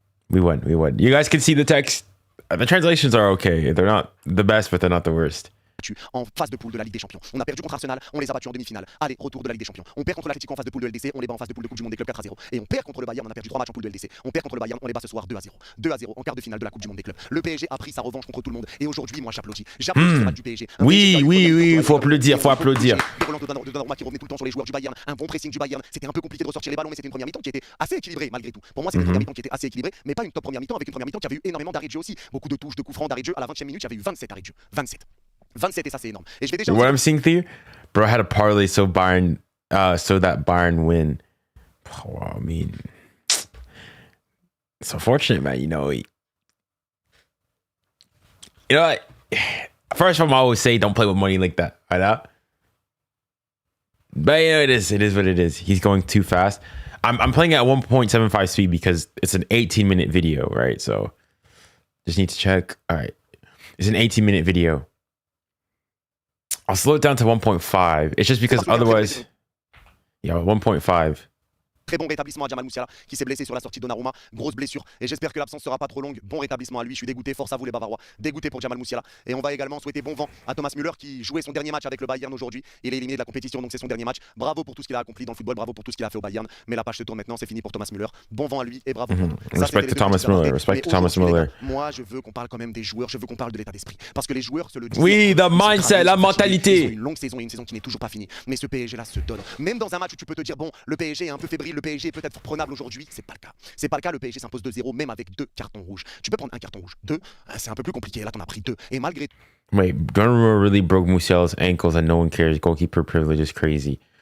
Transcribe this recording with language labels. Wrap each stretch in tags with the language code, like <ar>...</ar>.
<en>You guys can see the text. The translations are okay. They're not the best, but they're not the worst.</en> <fr>En phase de poule de la Ligue des Champions. On a perdu contre Arsenal, on les a battus en demi-finale. Allez, retour de la Ligue des Champions. On perd contre l'Atlético en phase de poule de LDC, on les bat en phase de poule de Coupe du Monde des clubs 4-0. Et on perd contre le Bayern, on a perdu 3 matchs en poule de LDC. On perd contre le Bayern, on les bat ce soir 2-0. 2-0 en quart de finale de la Coupe du Monde des clubs. Le PSG a pris sa revanche contre tout le monde. Et aujourd'hui, moi j'applaudis. J'applaudis ce match du PSG. Oui, faut applaudir. Des relents de Donnarumma qui revenait tout le temps sur les joueurs du Bayern. Un bon pressing du Bayern. C'était un peu compliqué de ressortir les ballons, mais c'était une première mi-temps qui était assez équilibrée malgré tout. Pour moi, c'était une première mi-temps qui était assez équilibrée, mais pas une top première mi-temps, avec une première mi-temps qui avait eu énormément d'arrêts de jeu aussi. Beaucoup de touches, de coups francs, d'arrêts de jeu. À la 20e minute, il y avait eu 27 arrêts de jeu. 27 et ça c'est énorme. Et je vais déjà</fr> <en>What I'm seeing here, bro, I had a parlay so that Bayern win. Oh, well, I mean, it's unfortunate, man. You know what? First of all, I always say don't play with money like that, right? But you know, it is what it is. He's going too fast. I'm playing at 1.75 speed because it's an 18-minute video, right? So just need to check. All right, it's an 18-minute video. I'll slow it down to 1.5. It's just because otherwise, yeah, 1.5.</en> <fr>Très bon rétablissement à 𝙬𝙬𝘾𝙄𝑼𝙎 sur la sortie de Donnarumma. Grosse blessure. Et j'espère que l'absence sera pas trop longue. Bon rétablissement à lui. Je suis dégoûté. Force à vous les Bavarois. Dégoûté pour 𝙬𝙬𝘾𝙄𝑼𝙎. Et on va également souhaiter bon vent à 𝙀𝙗 Müller qui jouait son dernier match avec le Bayern aujourd'hui. Il est éliminé de la compétition, donc c'est son dernier match. Bravo pour tout ce qu'il a accompli dans le football. Bravo pour tout ce qu'il a fait au Bayern. Mais la page se tourne maintenant. C'est fini pour 𝙀𝙗 Müller. Bon vent à lui et bravo.</fr> <en>Respect to Thomas Müller.</en> <fr>Moi, je veux qu'on parle quand même des joueurs. Je veux qu'on parle de l'état d'esprit. Parce que les joueurs se le disent. Oui,</fr> <en>the mindset,</en> <fr>la mentalité. Une longue saison et une saison qui n'est toujours pas finie. Mais ce PSG là se donne. Même dans un match où tu peux te dire bon, le PSG est un peu fébrile, le PSG est peut-être aujourd'hui, c'est pas le cas. C'est pas le cas, le PSG s'impose 2-0 même avec 2 cartons rouges. Tu peux prendre un carton rouge, 2, c'est un peu plus compliqué. Là, t'en as pris 2 et malgré</fr> <en>Wait, Donnarumma really broke Musiala's ankles and no one cares. Goalkeeper privilege is crazy.</en>